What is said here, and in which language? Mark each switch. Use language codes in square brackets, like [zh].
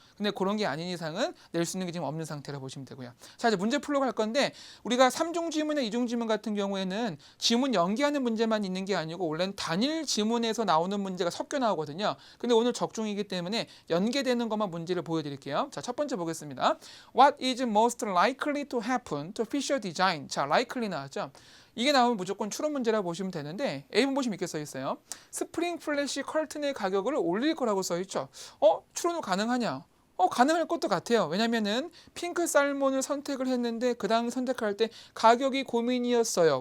[ko] 근데 그런 게 아닌 이상은 낼 수 있는 게 지금 없는 상태라 보시면 되고요. 자, 이제 문제 풀러 갈 건데 우리가 3중 지문이나 2중 지문 같은 경우에는 지문 연기하는 문제만 있는 게 아니고 원래는 단일 지문에서 나오는 문제가 섞여 나오거든요. 근데 오늘 적중이기 때문에 연계되는 것만 문제를 보여드릴게요. 자, 첫 번째 보겠습니다. [en] What is most likely to happen to Fisher Design? [ko] 자, likely 나왔죠? 이게 나오면 무조건 추론 문제라고 보시면 되는데 A번 보시면 이렇게 써 있어요. 스프링 플래시 커튼의 가격을 올릴 거라고 써 있죠. 추론은 가능하냐? 가능할 것도 같아요. 왜냐면은 핑크 살몬을 선택을 했는데 그 다음 선택할 때 가격이 고민이었어요.